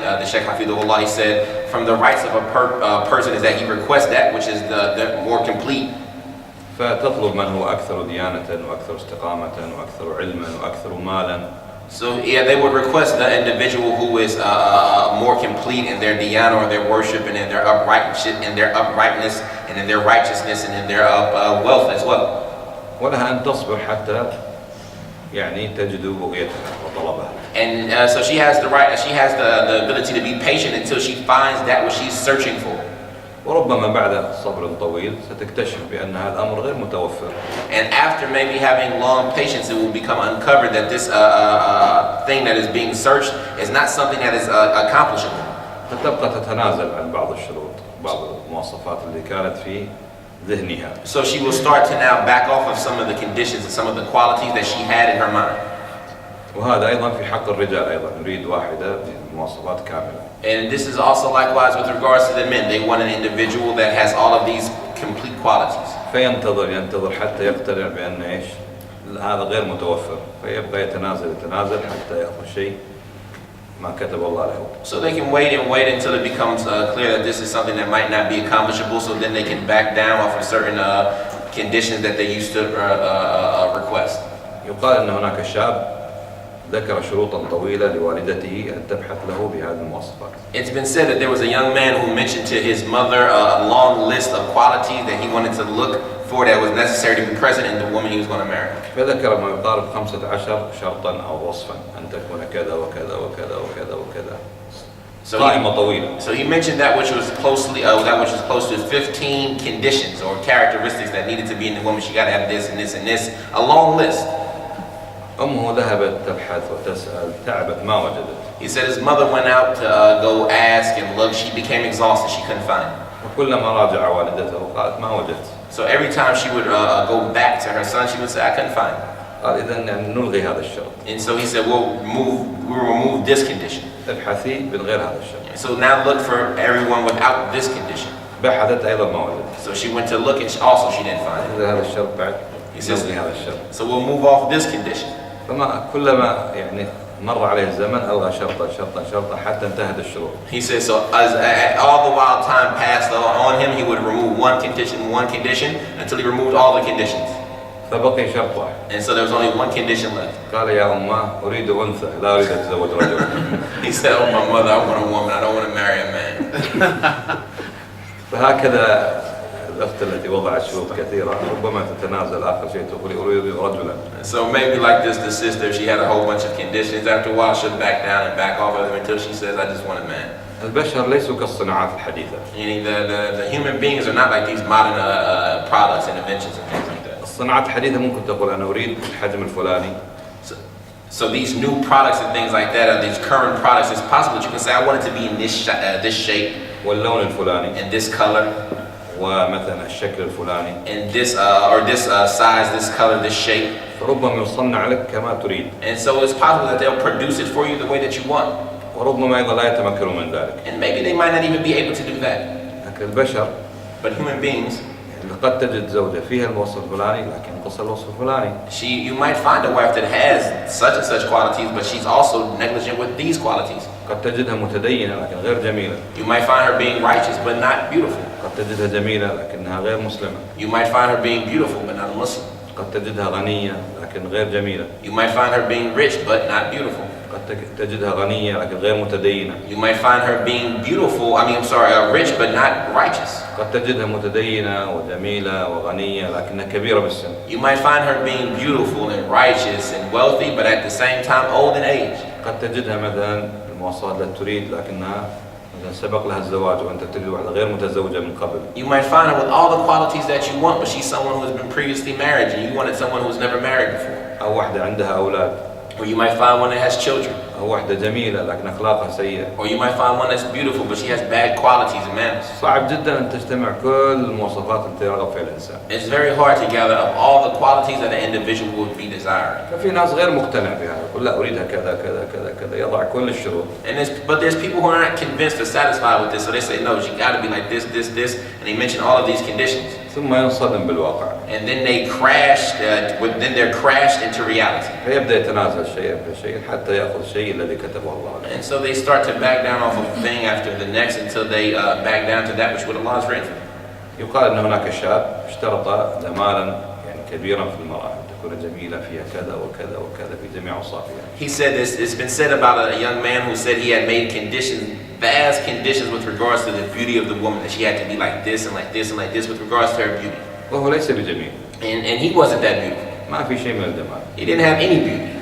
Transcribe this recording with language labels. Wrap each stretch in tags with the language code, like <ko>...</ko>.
<en>The Sheikh Hafidhullah, he said, from the rights of a person is that he requests that which is the more complete.</en> <ar>فتطلب من هو أكثر ديانة وأكثر استقامة وأكثر علما وأكثر مالا.</ar> <en>So yeah, they would request the individual who is more complete in their diyana or their worship and in their uprightness and in their righteousness and in their wealth as well.</en> <ar>ولها أن تصبر حتى يعني تجد بغيتها وطلبها.</ar> <en>And so she has the right, she has the ability to be patient until she finds that what she's searching for.</en> <ar>وربما بعد صبر طويل ستكتشف بأن هذا الأمر غير متوفر.</ar> <en>And after maybe having long patience, it will become uncovered that this thing that is being searched is not something that is accomplishable.</en> <ar>فتبقى تتنازل عن بعض الشروط، بعض المواصفات اللي كانت في ذهنها.</ar> <en>So she will start to now back off of some of the conditions and some of the qualities that she had in her mind.</en> <ar>وهذا أيضا في حق الرجال أيضا نريد واحدة بمواصفات كاملة.</ar> <en>And this is also likewise with regards to the men. They want an individual that has all of these complete qualities.</en> <ar>ينتظر حتى يقتنع بأن إيش هذا غير متوفر، فيبقى يتنازل حتى يأخذ شيء ما كتب الله له.</ar> <en>So they can wait until it becomes clear that this is something that might not be accomplishable. So then they can back down off of certain conditions that they used to request.</en> <ar>يقال أن هناك شاب ذكر شروطا طويلة لوالدته أن تبحث له بهذه المواصفات.</ar> <en>It's been said that there was a young man who mentioned to his mother a long list of qualities that he wanted to look for that was necessary to be present in the woman he was going to marry.</en> <ar>فذكر ما يقارب 15 شرطا أو وصفا أن تكون كذا وكذا وكذا وكذا وكذا. قائمة طويلة.</ar> <en>So he mentioned that which was close to 15 conditions or characteristics that needed to be in the woman. She got to have this and this and this, a long list.</en> <ar>أمه ذهبت تبحث وتسأل تعبت ما وجدت.</ar> <en>He said his mother went out to go ask and look. She became exhausted. She couldn't find.</en> <ar>وكلما راجع والدته قالت ما وجدت.</ar> <en>So every time she would go back to her son, she would say, I couldn't find.</en> <ar>قال إذن نلغي هذا الشرط.</ar> <en>And so he said, we'll remove this condition.</en> <ar>ابحثي من غير هذا الشرط.</ar> <en>So now look for everyone without this condition.</en> <ar>بحثت أيضا ما وجدت.</ar> <en>So she went to look and she didn't find it.</en> <ar>هذا الشرط بعد.</ar> <en>He says,</en> <ar>نلغي هذا الشرط.</ar> <en>so we'll move off this condition.</en> <ar>فما كلما يعني مر عليه الزمن ألغى شرطا حتى انتهت الشروط.</ar> <en>He says so as all the while time passed on him, he would remove one condition until he removed all the conditions.</en> <ar>فبقي شرط واحد.</ar> <en>And so there was only one condition left.</en> <ar>قال يا أمه أريد أنثى لا أريد أتزوج رجل.</ar> <en>He said, oh my mother, I want a woman, I don't want to marry a man.</en> <ar>فهكذا الأخت التي وضعت شروط كثيرة ربما تتنازل آخر شيء تقول أريد رجلا.</ar> <en>So maybe like this, the sister, she had a whole bunch of conditions. After a while, she'll back down and back off of them until she says, I just want a man.</en> <ar>البشر ليسوا كالصناعات الحديثة.</ar> <en>Meaning the human beings are not like these modern products and inventions and things like that.</en> <ar>الصناعات الحديثة ممكن تقول أنا أريد الحجم الفلاني.</ar> <en>So these new products and things like that, or these current products, it's possible that you can say, I want it to be in this shape,</en> <ar>واللون الفلاني.</ar> <en>and this color,</en> <ar>ومثلا الشكل الفلاني.</ar> <en>and this or this size, this color, this shape.</en> <ar>فربما يصنع لك كما تريد.</ar> <en>And so it's possible that they'll produce it for you the way that you want.</en> <ar>وربما أيضا لا يتمكنوا من ذلك.</ar> <en>And maybe they might not even be able to do that.</en> <ar>لكن البشر</ar> <en>But human beings,</en> <ar>قد تجد زوجة فيها الوصف الفلاني لكن نقص الوصف الفلاني.</ar> <en>you might find a wife that has such and such qualities, but she's also negligent with these qualities.</en> <ar>قد تجدها متدينة لكن غير جميلة.</ar> <en>You might find her being righteous, but not beautiful.</en> <ar>قد تجدها جميلة لكنها غير مسلمة.</ar> <en>You might find her being beautiful, but not a Muslim.</en> <ar>قد تجدها غنية لكن غير جميلة.</ar> <en>You might find her being rich, but not beautiful.</en> <ar>قد تجدها غنية لكن غير متدينة.</ar> <en>You might find her being beautiful, rich, but not righteous.</en> <ar>قد تجدها متدينة وجميلة وغنية لكنها كبيرة بالسن.</ar> <en>You might find her being beautiful and righteous and wealthy, but at the same time old in age.</en> <ar>قد تجدها مثلا المواصفات التي تريد لكنها مثلا سبق لها الزواج وأنت تريد واحدة غير متزوجة من قبل.</ar> <en>You might find her with all the qualities that you want, but she's someone who has been previously married, and you wanted someone who was never married before.</en> <ar>أو واحدة عندها أولاد.</ar> <en>Or you might find one that has children.</en> <ar>أو واحدة جميلة لكن أخلاقها سيئة.</ar> <en>Or you might find one that's beautiful, but she has bad qualities and manners.</en> <ar>صعب جدا أن تجتمع كل المواصفات التي يرغب فيها الإنسان.</ar> <en>It's very hard to gather up all the qualities that an individual would be desiring.</en> <ar>ففي ناس غير مقتنع بها يقول لا أريدها كذا كذا كذا كذا يضع كل الشروط.</ar> <en>But there's people who are not convinced or satisfied with this, so they say no, she got to be like this, and they mention all of these conditions.</en> <ar>ثم ينصدم بالواقع.</ar> <en>And then they crash. Then they're crashed into reality.</en> <ar>فيبدأ يتنازل شيئا فشيئا حتى يأخذ الشيء الذي كتبه الله له.</ar> <en>And so they start to back down off of thing after the next until they back down to that which what Allah has written for them.</en> <ar>يقال أن هناك شاب اشترط جمالا يعني كبيرا في المرأة تكون جميلة فيها كذا وكذا وكذا في جميع أوصافها.</ar> <en>He said this. It's been said about a young man who said he had made vast conditions with regards to the beauty of the woman, that she had to be like this and like this and like this with regards to her beauty.</en> <ar>وهو ليس بجميل.</ar> <en>And he wasn't that beautiful.</en> <ar>ما في شيء من الجمال.</ar> <en>He didn't have any beauty.</en>